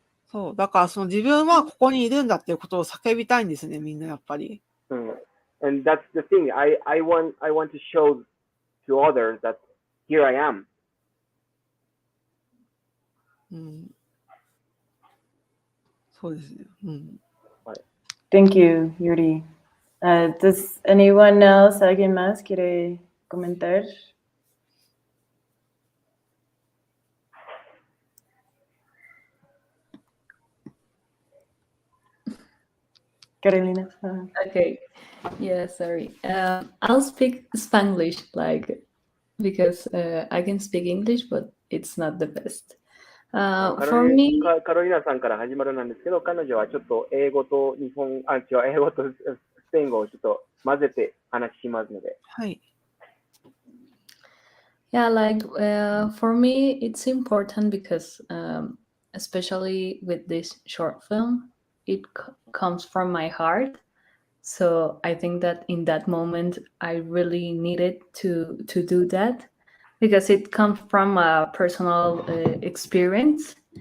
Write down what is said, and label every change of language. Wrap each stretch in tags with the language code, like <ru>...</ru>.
<ja>そう、だから自分はここにいるんだっていうことを叫びたいんですね、みんなやっぱり。</ja> <en>And that's the thing. I want to show to others that here I am.</en> <ja>そうですね。</ja> <en>Thank you, Yuri. Does anyone else,</en> <es>alguien más quiere comentar</es> <en>Carolina. Okay. Yeah, sorry. I'll speak Spanglish, like, because I can speak English, but it's not the best. For me,</en> <ja>カロリナさんから始まるなんですけど、彼女はちょっと英語と英語とスペイン語をちょっと混ぜて話しますので。はい。</ja> <en>yeah, like for me, it's important because, especially with this short film, it comes from my heart. So I think that in that moment, I really needed to do that because it comes from a personal experience.</en>